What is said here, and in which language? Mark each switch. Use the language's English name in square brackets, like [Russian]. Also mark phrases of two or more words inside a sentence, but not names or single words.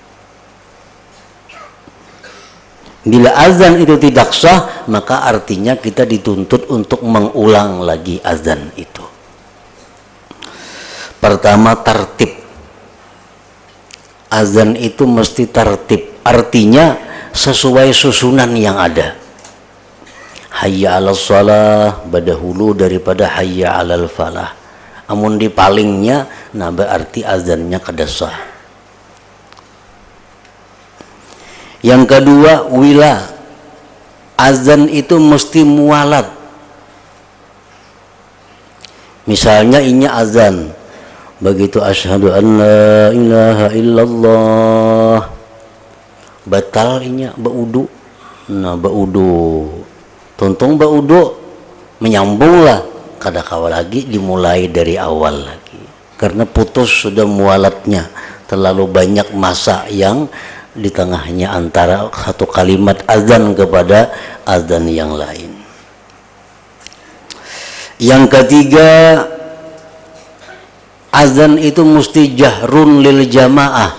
[Indonesian] Bila azan itu tidak sah, maka artinya kita dituntut untuk mengulang lagi azan itu. Pertama, tertib. Azan itu mesti tertib, artinya sesuai susunan yang ada. [Arabic] حي على الصلاة [Banjar] badahulu daripada [Arabic] حي على الفلاح. [Banjar] Amun dipalingnya, nah berarti azannya kada sah. Yang kedua, wila. Azan itu mesti mualat. Misalnya inya azan, begitu [Arabic] أشهد أن لا إله إلا الله, [Banjar] batal inya baudu. Nah, baudu. Tuntung baudu menyambunglah, kada kawa lagi dimulai dari awal lagi. [Indonesian] Karena putus sudah mualatnya, terlalu banyak masa yang di tengahnya antara satu kalimat azan kepada azan yang lain. Yang ketiga, azan itu mesti [Arabic] جهر للجماعة.